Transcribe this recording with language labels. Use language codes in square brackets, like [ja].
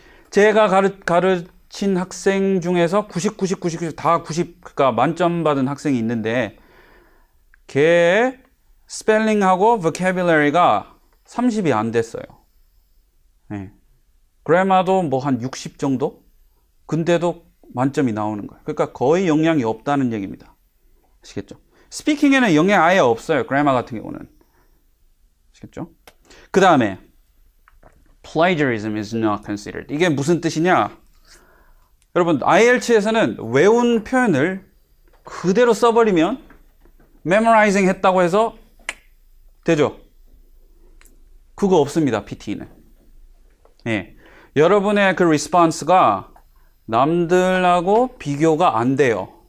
[ko] 제가 가르친 학생 중에서 90, 90, 90, 90, 다 90, 그러니까 만점 받은 학생이 있는데 걔의 스펠링하고 vocabulary가 30이 안 됐어요. 그래마도 뭐 한 60 정도? 근데도 만점이 나오는 거예요. 그러니까 거의 영향이 없다는 얘기입니다. 아시겠죠? 스피킹에는 영향 아예 없어요. 그래마 같은 경우는. 아시겠죠? 그 다음에 [en] plagiarism is not considered. [ko] 이게 무슨 뜻이냐? 여러분, IELTS에서는 외운 표현을 그대로 써버리면 memorizing 했다고 해서 되죠? 그거 없습니다. PT는. 여러분의 그 리스폰스가 남들하고 비교가 안 돼요.